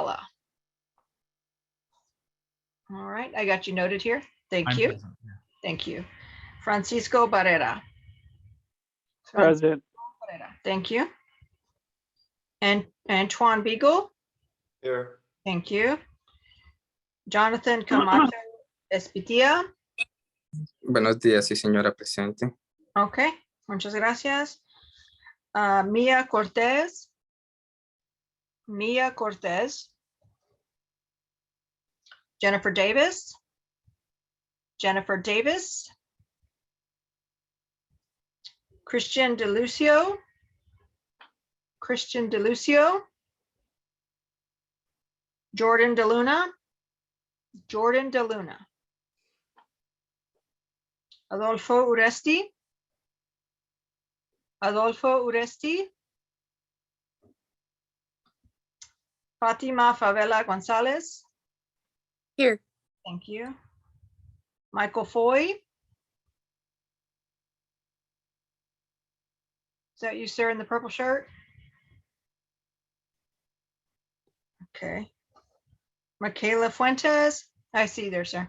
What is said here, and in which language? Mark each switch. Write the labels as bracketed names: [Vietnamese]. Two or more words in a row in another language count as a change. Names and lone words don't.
[English] All right, I got you noted here. Thank you. Present, yeah. Thank you. Francisco Barrera. Present. Thank you. And Antoine Beagle. Here. Thank you. Jonathan Camacho Espitia. [Spanish] Buenos días, sí, señora presente. [English] Ok, [Spanish] muchas gracias. [English] Mia Cortez. Mia Cortez. Jennifer Davis. Jennifer Davis. Christian DeLucio. Christian DeLucio. Jordan DeLuna. Jordan DeLuna. Adolfo Uresti. Adolfo Uresti. Fatima Favela Gonzalez. Here. Thank you. Michael Foy. Is that you, sir, in the purple shirt? Okay. Michaela Fuentes. I see you there, sir.